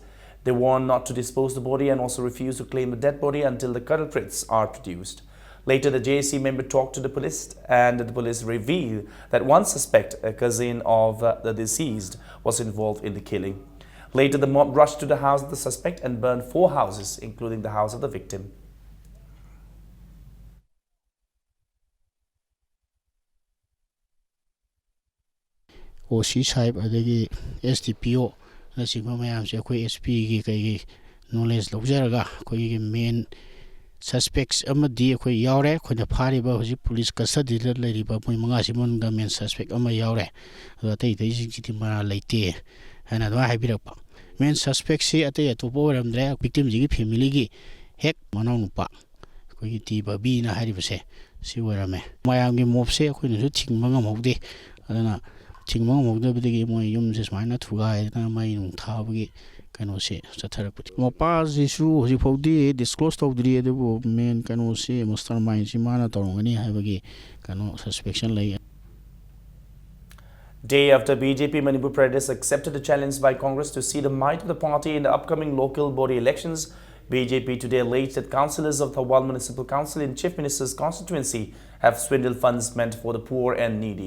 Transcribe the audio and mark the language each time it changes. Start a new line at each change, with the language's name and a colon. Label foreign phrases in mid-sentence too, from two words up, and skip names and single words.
English: They warned not to dispose the body and also refused to claim the dead body until the culprits are produced. Later, the JAC member talked to the police and the police revealed that one suspect, a cousin of the deceased, was involved in the killing. Later, the mob rushed to the house of the suspect and burned 4 houses, including the house of the victim.
Manipuri: OC Saib adagi SDPO nasiba mayam se koi SP gi kai knowledge lobjaraga koi
English: main suspects
Manipuri: amadi koi yaure koi na phari ba hoji
English: police custody
Manipuri: la lari ba moi manga simon ga
English: main suspect
Manipuri: ama yaure tai tai ji mara leite ana do haibirak pa
English: main suspect
Manipuri: si atai to bo ramdra victim ji family gi ꯍꯦꯛ ꯃꯅꯥꯎ ꯅꯨꯄꯥ ꯑꯩꯈꯣꯏꯒꯤ ꯇꯤ ꯕꯕꯤꯅ ꯍꯥꯏꯔꯤꯕꯁꯦ ꯁꯤ ꯑꯣꯏꯔꯝꯃꯦ ꯃꯌꯥꯝꯒꯤ ꯃꯣꯞꯁꯦ ꯑꯩꯈꯣꯏꯅꯁꯨ ꯊꯤꯡꯕ ꯉꯝꯍꯧꯗꯦ ꯑꯗꯨꯅ ꯊꯤꯡꯕ ꯉꯝꯍꯧꯗꯕꯗꯒꯤ ꯃꯣꯏ ꯌꯨꯝꯁꯦ ꯁꯨꯃꯥꯏꯅ ꯊꯨꯒꯥꯏꯗꯅ ꯃꯩ ꯅꯨꯡ ꯊꯥꯕꯒꯤ ꯀꯩꯅꯣꯁꯦ ꯆꯠꯊꯔꯛꯄꯗꯤ ꯃꯄꯥꯁꯤꯁꯨ ꯍꯧꯖꯤꯛꯐꯥꯎꯗꯤ ꯗꯤꯁꯀ꯭ꯂꯣꯁ ꯇꯧꯗ꯭ꯔꯤ ꯑꯗꯨꯕꯨ ꯃꯦꯟ ꯀꯩꯅꯣꯁꯤ ꯃꯥꯁꯇꯔ ꯃꯥꯏꯟꯁꯤ ꯃꯥꯅ ꯇꯧꯔꯝꯒꯅꯤ ꯍꯥꯏꯕꯒꯤ ꯀꯩꯅꯣ ꯁꯁꯄꯦꯛꯁꯟ ꯂꯩ.
English: Day after BJP Manipur Pradesh accepted a challenge by Congress to see the might of the party in the upcoming local body elections, BJP today alleged that councillors of Thawal Municipal Council in Chief Minister's constituency have swindled funds meant for the poor and needy.